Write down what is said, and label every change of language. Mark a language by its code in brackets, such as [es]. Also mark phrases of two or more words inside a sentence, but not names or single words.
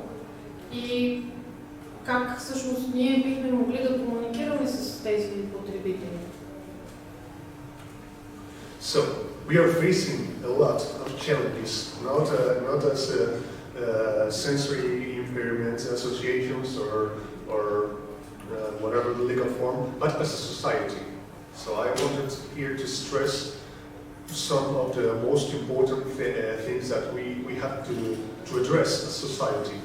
[bg] И как всъщност ние бихме могли да комуникираме с тези потребители? [en] So we are facing a lot of challenges, not as sensory impairment associations or whatever the legal form, but as a society. So I wanted here to stress some of the most important things that we have to address as society.